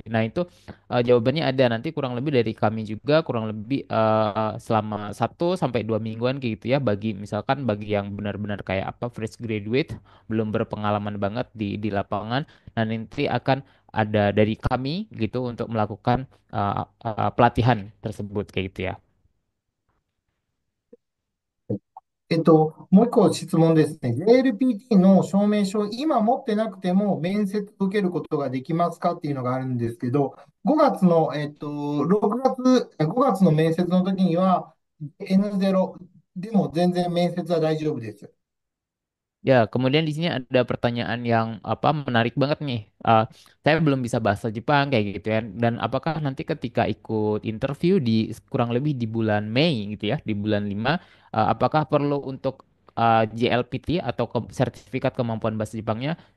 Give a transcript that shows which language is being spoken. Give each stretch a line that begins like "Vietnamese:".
Indonesian: Nah itu jawabannya ada nanti kurang lebih dari kami juga kurang lebih selama 1 sampai 2 mingguan kayak gitu ya bagi yang benar-benar kayak apa fresh graduate belum berpengalaman banget di lapangan. Nah nanti akan ada dari kami gitu untuk melakukan pelatihan tersebut kayak gitu ya.
Japanese: もう一個質問ですね。 JLPT の証明書、今持ってなくても面接受けることができますかっていうのがあるんですけど、5月の、6月、5月の面接の時には N0 でも全然面接は大丈夫です。
Indonesian: Ya, kemudian di sini ada pertanyaan yang apa menarik banget nih. Saya belum bisa bahasa Jepang kayak gitu ya. Dan apakah nanti ketika ikut interview di kurang lebih di bulan Mei gitu ya, di bulan 5, apakah perlu untuk JLPT atau sertifikat kemampuan bahasa Jepangnya?